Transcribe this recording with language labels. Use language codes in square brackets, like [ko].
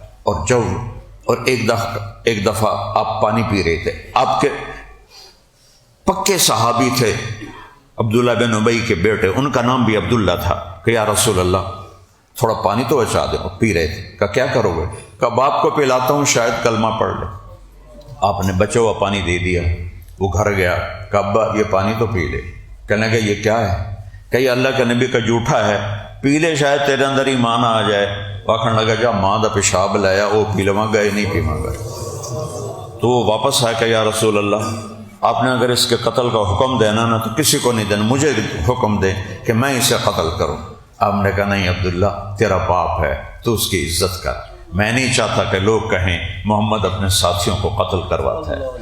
[ur] اور ایک دفعہ آپ پانی پی رہے تھے، آپ کے پکے صحابی تھے عبداللہ بن ابی کے بیٹے، ان کا نام بھی عبداللہ تھا، کہ یا رسول اللہ تھوڑا پانی تو بچا دیں. پی رہے تھے، کہا کیا کرو گے؟ کہا باپ کو پلاتا ہوں، شاید کلمہ پڑھ لے. آپ نے بچا ہوا پانی دے دیا. وہ گھر گیا، کہا ابا یہ پانی تو پی لے. کہنے لگا یہ کیا ہے؟ کہ یہ اللہ کے نبی کا جھوٹا ہے، پی لے شاید تیرے اندر ایمان آ جائے. [pa] آخر لگا جا ماں دا پیشاب لایا، وہ پی لواں گئے نہیں پیواں گا. [ur] تو وہ واپس آیا کہ یا رسول اللہ آپ نے اگر اس کے قتل کا حکم دینا نا تو کسی کو نہیں دینا، مجھے حکم دے کہ میں اسے قتل کروں. آپ نے کہا نہیں عبداللہ تیرا باپ ہے، تو اس کی عزت کر. میں نہیں چاہتا کہ لوگ کہیں محمد اپنے ساتھیوں کو قتل کرواتا ہے.